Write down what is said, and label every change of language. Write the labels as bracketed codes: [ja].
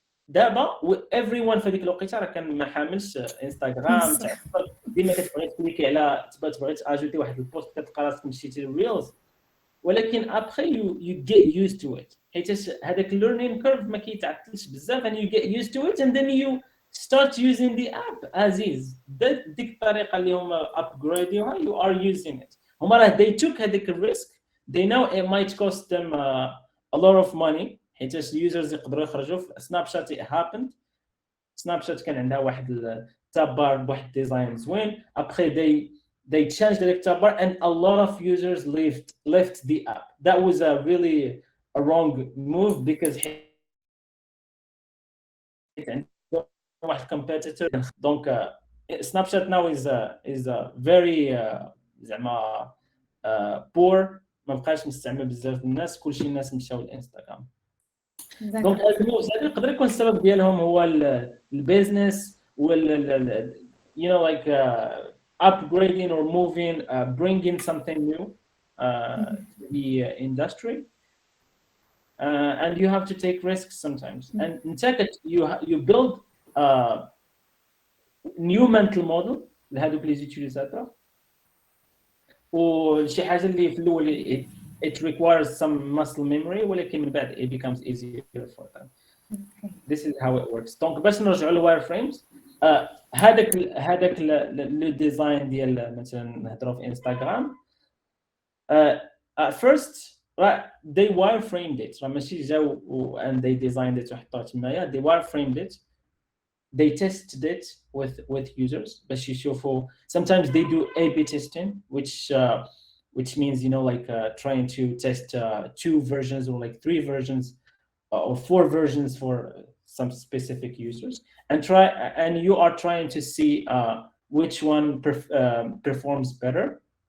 [ar] دابا everyone في هذيك الوقيته راه كان ما حاملش انستغرام ديما كتبغي تكليكي على تبغي تاجوتي واحد البوست كتلقى راسك مشيتي للريلز. ولكن ابخي [en] you get used to it [ar] حيت هذاك [en] learning curve [ar] ما كيتعطلش بزاف [en] and you get used to it and then you start using the app as is. [ar] ديك الطريقه اللي هما [en] upgrading you are using it. [ar] هما راه [en] they took [ar] هذيك الريسك. [en] They know it might cost them a lot of money [ar] حيت اليوزرز يقدروا يخرجوا في سناب شات. [en] it happened. [ar] سناب شات كان عندها واحد التاب بار بواحد ديزاين زوين. ابخي [en] they changed the tab bar and a lot of users left the app. That was a really a wrong move because واحد competitor. Donc Snapchat now is a very زعما poor. [ar] ما بقاش مستعمل بزاف الناس. كلشي الناس مشاو للانستغرام. دونك الموز هذا يقدر يكون السبب ديالهم هو البيزنس وال [en] like upgrading or moving, bringing something new to the industry, and you have to take risks sometimes. And in tech, you build a new mental model [ar] لهذوك لي زوتيليزاتور. وشي حاجه اللي في الاول [en] it requires some muscle memory [ar] ولكن من بعد [en] it becomes easier for them. This is how it works. [ar] دونك باش نرجعوا للوايرفريمز هذاك الديزاين ديال مثلا نهضروا في انستغرام. [en] First they wireframed it. [ar] راه ماشي جاو [en] and they designed it [ar] وحطوها تمايا. [en] They wireframed it. They tested it with users [ar] باش يشوفوا. [en] Sometimes they do A/B testing which means like trying to test 2 versions or like 3 versions or 4 versions for some specific users and you are trying to see which one performs better.